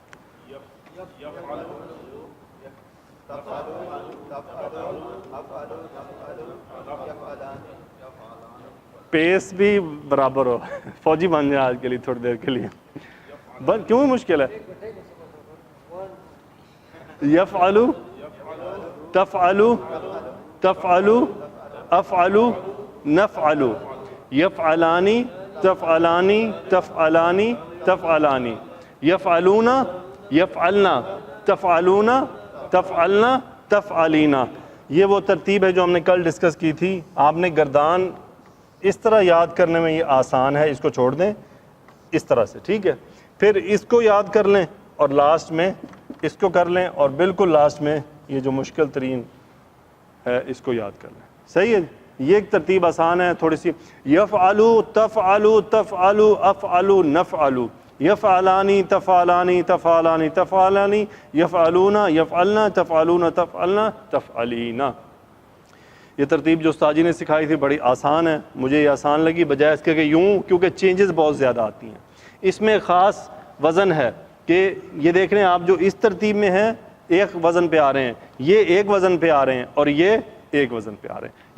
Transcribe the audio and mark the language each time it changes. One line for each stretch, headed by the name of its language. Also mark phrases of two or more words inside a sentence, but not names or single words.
Urdu: پیس بھی برابر ہو. فوجی بن جائے آج کے لیے, تھوڑی دیر کے لیے. کیوں مشکل ہے؟
Arabic: یفعلو, تفعلو, تفعلو, افعلو, نفعلو, یفعلانی, تفعلانی, تفعلانی, تفعلانی, یفعلونا, یفعلنا, تفعلونا, تفعلنا, تفعلینا.
Urdu: یہ وہ ترتیب ہے جو ہم نے کل ڈسکس کی تھی. آپ نے گردان اس طرح یاد کرنے میں یہ آسان ہے, اس کو چھوڑ دیں اس طرح سے. ٹھیک ہے, پھر اس کو یاد کر لیں اور لاسٹ میں اس کو کر لیں, اور بالکل لاسٹ میں یہ جو مشکل ترین ہے اس کو یاد کر لیں. صحیح ہے, یہ ایک ترتیب آسان ہے تھوڑی سی.
Arabic: یفعلو, تفعلو, تفعلو, افعلو, نفعلو, یفعلانی, تفعلانی, تفعلانی, تفعلانی, یفعلونا, یفعلنا, تفعلونا, تفعلنا, تفعلینا.
Urdu: یہ ترتیب جو استاد جی نے سکھائی تھی بڑی آسان ہے, مجھے یہ آسان لگی بجائے اس کے کہ یوں, کیونکہ چینجز بہت زیادہ آتی ہیں. اس میں خاص وزن ہے کہ یہ دیکھ رہے ہیں آپ, جو اس ترتیب میں ہیں ایک وزن پہ آ رہے ہیں, یہ ایک وزن پہ آ رہے ہیں, اور یہ ایک وزن پہ آ رہے ہیں.